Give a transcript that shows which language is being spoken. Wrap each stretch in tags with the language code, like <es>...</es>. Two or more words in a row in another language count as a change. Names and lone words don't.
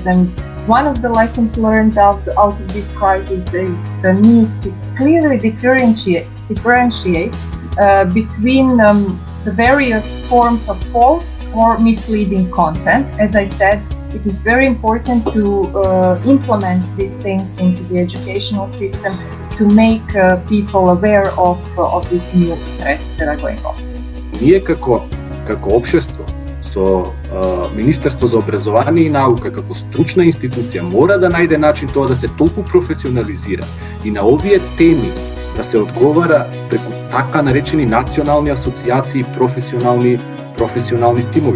<en>And one of the lessons learned out of this crisis is the need to clearly differentiate between the various forms of false or misleading content. As I said, it is very important to implement these things into the educational system to make people aware of these new threats that are going on.</en> <mk>Ние како општество со Министерство за образование и наука како стручна институција мора да најде начин тоа да се толку професионализира и на овие теми да се одговара преку така наречени национални асоциации, професионални тимови.</mk>